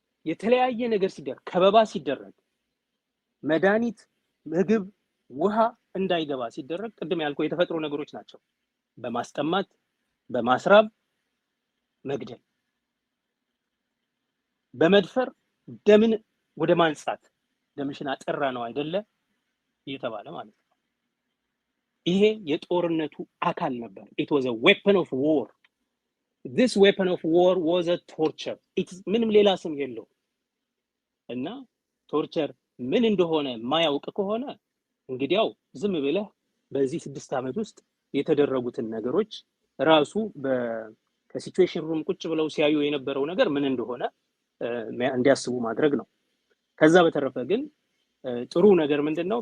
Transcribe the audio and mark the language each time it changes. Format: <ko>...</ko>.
<am>የተለያየ ነገር ሲደረግ፣ ከበባ ሲደረግ፣ መድኃኒት፣ ምግብ፣ ውሃ እንዳይገባ ሲደረግ ቅድም ያልኩ የተፈጥሮ ነገሮች ናቸው። በማስጠማት በማስራብ መግደል፣ በመድፈር ደምን ወደ ማንጻት ደምሽን አጠራ ነው አይደለ እየተባለ ማለት ነው። ይሄ የጦርነቱ አካል ነበር።</am> <en>it was a weapon of war. this weapon of war was a torture.</en> <am>ምንም ሌላ ስም የለው እና ቶርቸር ምን እንደሆነ ማያውቅ ከሆነ እንግዲያው ዝም ብለህ በዚህ 6 ዓመት ውስጥ የተደረጉትን ነገሮች ራሱ ከሲቹዌሽን ሩም ቁጭ ብለው ሲያዩ የነበረው ነገር ምን እንደሆነ እንዲያስቡ ማድረግ ነው። ከዛ በተረፈ ግን ጥሩ ነገር ምንድነው?</am>